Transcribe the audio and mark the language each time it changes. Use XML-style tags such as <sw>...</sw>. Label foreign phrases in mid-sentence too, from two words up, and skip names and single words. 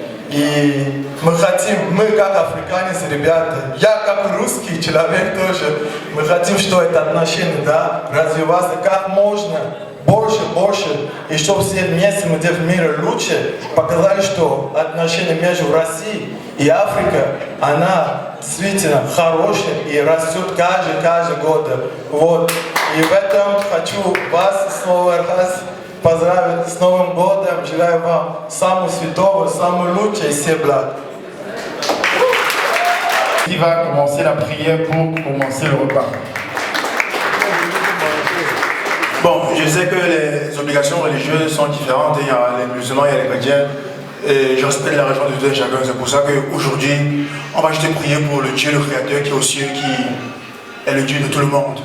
<ru>И мы хотим, мы как африканец, ребята, я как русский человек тоже, мы хотим, что это отношение, да, развиваться как можно больше, и чтобы все вместе мы в мире лучше показали, что отношения между Россией и Африкой, она действительно хорошая и растет каждый год. Вот. И в этом хочу вас снова раз поздравить с Новым годом, желаю вам самого святого, самого лучшего из всех благ.</ru> <fr>Qui va commencer la prière pour commencer le repas? Bon, je sais que les obligations religieuses sont différentes. Il y a les musulmans, il y a les chrétiens. Et je respecte la religion de tout un chacun. C'est pour ça qu'aujourd'hui, on va juste prier pour le Dieu, le Créateur qui est aux cieux, qui est le Dieu de tout le monde.</fr>